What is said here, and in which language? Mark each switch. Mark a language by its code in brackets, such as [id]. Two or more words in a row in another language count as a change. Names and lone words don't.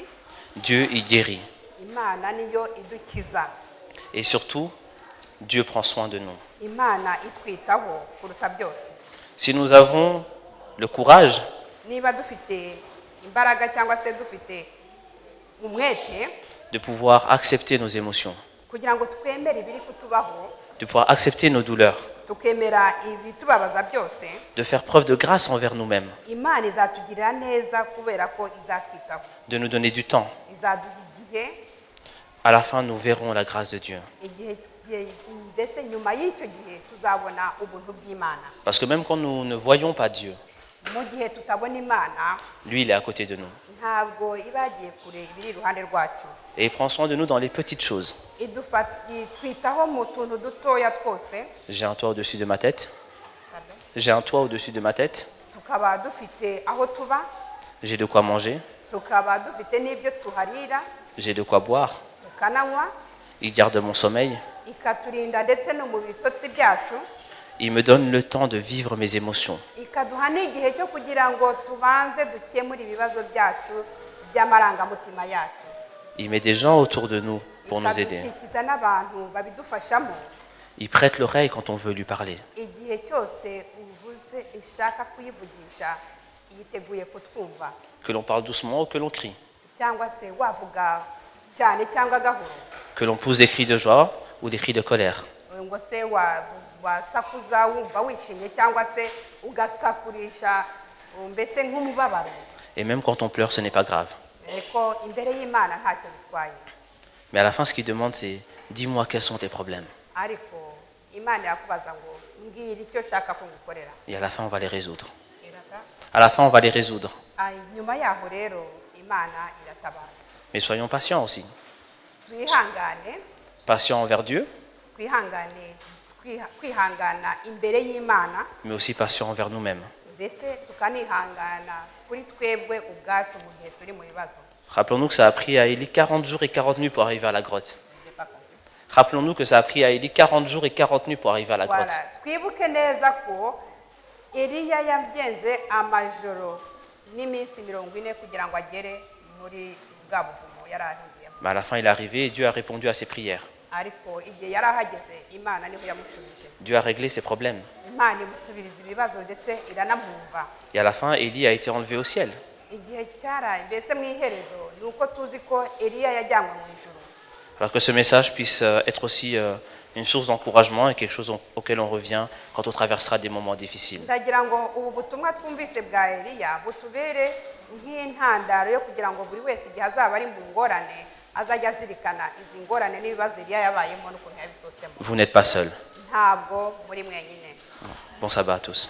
[fr] Dieu y guérit. [rw] Imana niyo idukiza. [fr] Et surtout, Dieu prend soin de nous. [rw] Imana itwitaho kuruta byose. [fr] Si nous avons le courage [rw] Niba dufite imbaraga cyangwa se dufite umwete [fr] de pouvoir accepter nos émotions, [rw] kugira ngo twemere ibiri kutubaho, [fr] de pouvoir accepter nos douleurs, [rw] tukemera ibitubabaza byose, [fr] de faire preuve de grâce envers nous-mêmes, [rw] Imana izatugirira neza kubera ko izatwitaho. [fr] de nous donner du temps. [rw] Izaduha igihe, [fr] À la fin, nous verrons la grâce de Dieu. [rw] mbese nyuma y'icyo gihe tuzabona ubuntu bw'Imana. [fr] Parce que même quand nous ne voyons pas Dieu, [rw] Mu gihe tutabona Imana, [fr] lui, il est à côté de nous. [rw] ntabwo iba yagiye kure ibiri iruhande rwacu. [fr] Et il prend soin de nous dans les petites choses. [rw] Itwitaho mu tuntu dutoya twose. [fr] J'ai un toit au-dessus de ma tête. J'ai un toit au-dessus de ma tête. [rw] Tukaba dufite aho tuba, [fr] J'ai de quoi manger. [rw] tukaba dufite n'ibyo tuharira, [fr] J'ai de quoi boire. [rw] tukananywa, [fr] Il garde mon sommeil. [rw] ikaturinda ndetse no mu bitotsi byacu, [fr] Il me donne le temps de vivre mes émotions. [rw] ikaduha n'igihe cyo kugira ngo tubanze dukemure ibibazo byacu by'amarangamutima yacu. [fr] Il met des gens autour de nous pour nous aider. [rw] Ikadukikiza n'abantu babidufashamo. [fr] Il prête l'oreille quand on veut lui parler. [rw] Igihe cyose uvuze ishaka kuyivugisha, yiteguye kutwumva. [fr] Que l'on parle doucement ou que l'on crie. [rw] Cyangwa se wavuga cyane cyangwa gahoro. [fr] Que l'on pousse des cris de joie ou des cris de colère. [rw] Ngo se wasakuza wumva wishimye cyangwa se ugasakurisha mbese nk'umubabaro. [fr] Et même quand on pleure, ce n'est pas grave. [rw] Ariko imbere y'Imana ntacyo bitwaye. [fr] Mais à la fin, ce qu'il demande, c'est « Dis-moi quels sont tes problèmes. [rw] Ariko Imana yakubaza ngo mbwira icyo ushaka ko ngukorera. » [fr] Et à la fin, on va les résoudre. [rw] Irata. [fr] À la fin, on va les résoudre. [rw] Nyuma yaho rero Imana iratabara. [fr] Mais soyons patients aussi. [rw] Twihangane, [fr] Patients envers Dieu, [rw] kwihangana imbere y'Imana, [fr] mais aussi patient envers nous-mêmes. [rw] mbese tukanihangana kuri twebwe ubwacu mu gihe turi mu bibazo. [fr] Rappelons-nous que ça a pris à Élie 40 jours et 40 nuits pour arriver à la grotte. Rappelons-nous que ça a pris à Élie 40 jours et 40 nuits pour arriver à la grotte. [rw] Twibuke neza ko Eliya yagenze amajoro n'iminsi 40 kugira ngo agere muri bwa buvumo yari ahingiyemo. [fr] Mais à la fin, il est arrivé et Dieu a répondu à ses prières. [rw] Ariko igihe yari ahageze Imana niho yamushubije. [fr] Dieu a réglé ses problèmes. [rw] Imana imusubiriza ibibazo ndetse iranamwumva. [fr] Et à la fin, Élie a été enlevé au ciel. [rw] Igihe cyaraye mbese mu iherezo ni uko tuzi ko Eliya yajyanywe mu ijuru. [fr] Alors que ce message puisse être aussi une source d'encouragement et quelque chose auquel on revient quand on traversera des moments difficiles. [rw] Ndagira ngo ubu butumwa twumvise bwa Eliya butubere nk'intandaro yo kugira ngo buri wese igihe azaba ari mu ngorane azajya azirikana izi ngorane n'ibibazo Eliya yabayemo n'ukuntu yabisotsemo. [fr] Vous n'êtes pas seul. [rw] Ntabwo muri mwenyine. [fr] Bon sabbat à tous.